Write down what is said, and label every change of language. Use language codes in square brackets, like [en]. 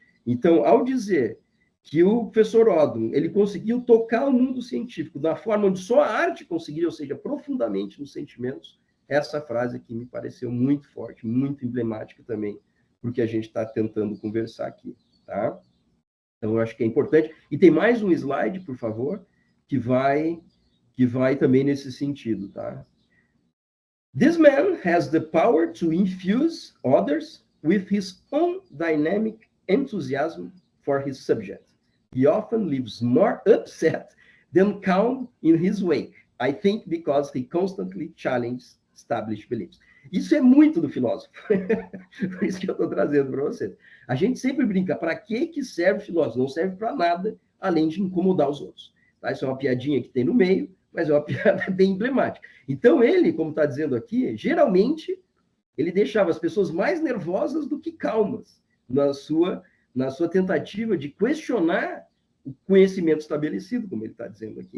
[pt] Então, ao dizer que o professor Odum ele conseguiu tocar o mundo científico da forma onde só a arte conseguiria, ou seja, profundamente nos sentimentos, essa frase aqui me pareceu muito forte, muito emblemática também, porque a gente está tentando conversar aqui, tá? Então, eu acho que é importante. E tem mais um slide, por favor, que vai também nesse sentido, tá? [en] This man has the power to infuse others with his own dynamic enthusiasm for his subject. He often lives more upset than calm in his wake. I think because he constantly challenges established beliefs. [pt] Isso é muito do filósofo. Por isso que eu estou trazendo para vocês. A gente sempre brinca, para que serve o filósofo? Não serve para nada, além de incomodar os outros. Tá? Isso é uma piadinha que tem no meio, mas é uma piada bem emblemática. Então, ele, como está dizendo aqui, geralmente, ele deixava as pessoas mais nervosas do que calmas na sua tentativa de questionar o conhecimento estabelecido, como ele está dizendo aqui.